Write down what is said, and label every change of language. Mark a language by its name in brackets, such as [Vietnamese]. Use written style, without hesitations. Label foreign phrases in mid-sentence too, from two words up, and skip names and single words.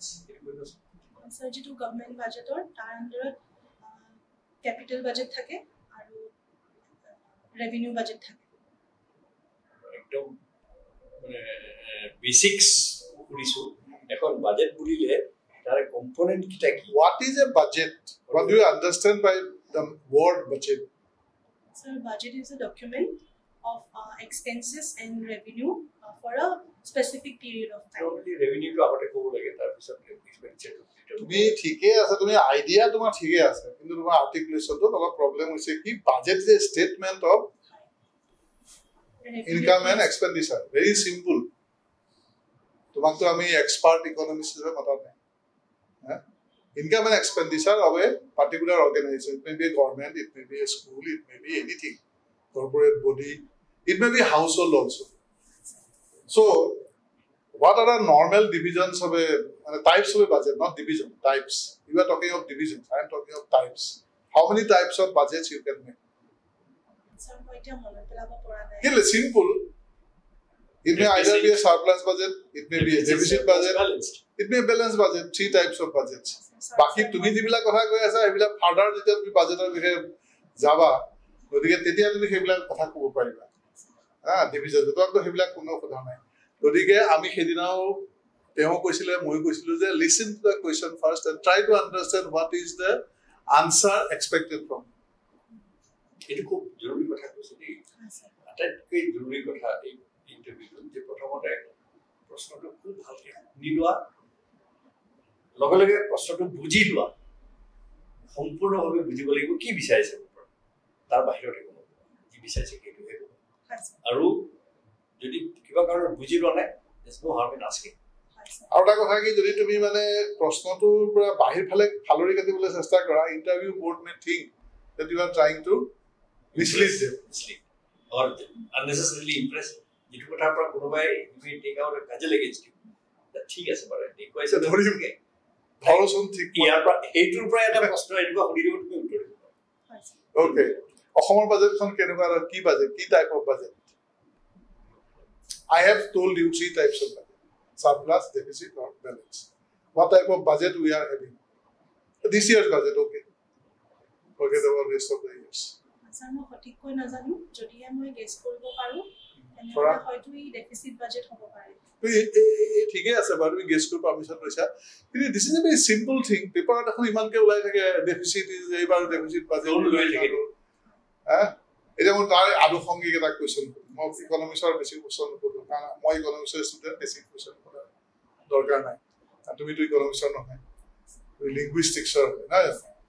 [Assamese] স্যাৰ যিটো [English] government budget [Assamese] তাৰ আণ্ডাৰত [English] capital budget [Assamese] থাকে আৰু [English] revenue budget [Assamese] থাকে একদম মানে বেসিক্স শুনিছো এখন বাজেট বুলিলে তাৰ কম্পোনেন্ট কিটা কি [English] what is a budget what do you understand by the word budget sir budget is a document of expenses and revenue for a specific period of time only revenue [Assamese] to আগতে কব লাগে তাৰ পিছত এক্সপেন্ডিচাৰ তুমি ঠিকই আছে তুমি আইডিয়া তোমাৰ ঠিকই আছে কিন্তু তোমাৰ আৰ্টিকুলেশনটো অলপ প্ৰবলেম হৈছে কি [English] budget is a statement of income and expenditure very simple [Assamese] তোমাকতো আমি [English] expert economist [Assamese] হিসেবে মাতা নাই [English] income and expenditure of a particular organization. It may be a government, it may be a school, it may be anything, corporate body, it may be household also. So, what are the normal divisions of types of a budget, not division, types. You are talking of divisions, I am talking of types. How many types of budgets you can make? It's simple. It may either be a surplus budget, it may be a deficit budget, it may be a balanced budget, 3 types of budgets. [Assamese] বাকি তুমি যিবিলাক কথা কৈ আছা এইবিলাক ফাৰ্ডাৰ যেতিয়া তুমি বাজেটৰ বিষয়ে যাবা গতিকে তেতিয়া তুমি সেইবিলাক কথা ক'ব পাৰিবা ডিভিজন তোমাকতো সেইবিলাক কোনো কথা নাই গতিকে আমি সেইদিনাও তেওঁ কৈছিলে মই কৈছিলো যে [English] listen to the question first and try to understand what is the answer expected from [Assamese] এটো খুব জৰুৰী কথা কৈছে দেই আটাইতকৈ জৰুৰী কথা এই ইন্টাৰভিউত যে প্ৰথমতে প্ৰশ্নটো খুব ভালকৈ শুনি লোৱা লগে লগে প্ৰশ্নটো বুজি লোৱা সম্পূৰ্ণভাৱে বুজিব লাগিব কি বিচাৰিছে তাৰ বাহিৰত একো কি বিচাৰিছে সেইটোহে আৰু যদি কিবা কাৰণত বুজি লোৱা নাই [English] there's no harm in asking [Assamese] আৰু এটা কথা কি যদি তুমি মানে প্ৰশ্নটোৰ পৰা বাহিৰ ফালে ফালৰি কাটিবলৈ চেষ্টা কৰা [English] interview board may think that you are trying to mislead them or unnecessarily impress [Assamese] যেটো কথাৰ পৰা কোনোবাই তুমি [English] take out [Assamese] কাজে [English] against you [Assamese] ঠিক আছে বাৰু দেখুৱাইছে ধৰিমকে ধৰচোন ঠিক ইয়াৰ পৰা এইটোৰ পৰা এটা প্ৰশ্ন এনেকুৱা সুধি দিব তুমি উত্তৰ দিব ওকে অসমৰ বাজেটখন কেনেকুৱা আৰু কি বাজেট কি [English] type of budget I have told you 3 types of budget surplus deficit or balance what type of budget we are having this year's budget okay forget about rest of the years [Assamese] স্যার মই সঠিককৈ নাজানো যদি মই গেছ কৰিব পাৰো তেনে হয়তো এই [English] deficit budget [Assamese] হ'ব পাৰে ঠিকই আছে বাৰু তুমি গেছ কৰিব পাৰমিশন লৈছা কিন্তু [English] this is a very simple thing [Assamese] পেপাৰত এখন ইমানকে ওলাই থাকে [English] deficit is [Assamese] এইবাৰ [English] deficit budget [Assamese] ওলাই থাকে এটা মই তাৰ আনুষংগিক এটা কোৱেশ্চন মই ইকনমিক্সৰ বেছি কোৱেশ্চন নকৰো কাৰণ মই ইকনমিক্সৰ ষ্টুডেন্ট বেছি কোৱেশ্চন কৰা দৰকাৰ নাই তুমিতো ইকনমিক্সৰ নহয় তুমি লিংগুইষ্টিক্সৰ হয় না